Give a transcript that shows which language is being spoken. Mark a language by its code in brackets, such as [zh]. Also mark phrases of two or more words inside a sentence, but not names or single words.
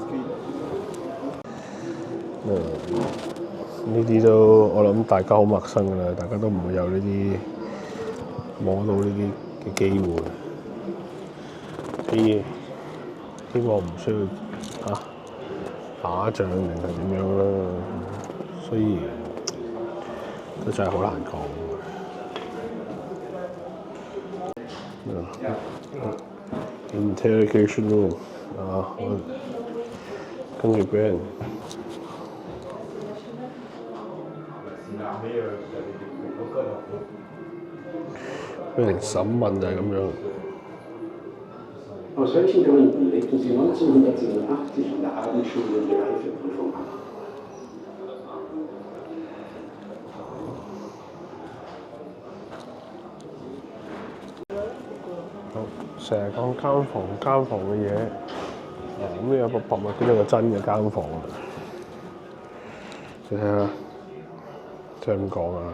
[yue] 呢啲都我諗大家好陌生㗎啦，大家都唔會有呢啲摸到呢啲嘅機會。希望唔需要打仗定係點樣啦，所以都真係好難講。 [en] Interrogation room [yue] 跟住俾人審問就係咁樣。 [de] Aus welchen Gründen legten Sie 1987 an der Abendschule die Reifeprüfung ab? [yue] 好，成日講間房嘅嘢，咁有個博物館有個真嘅間房啊！你睇下，即係咁講啊！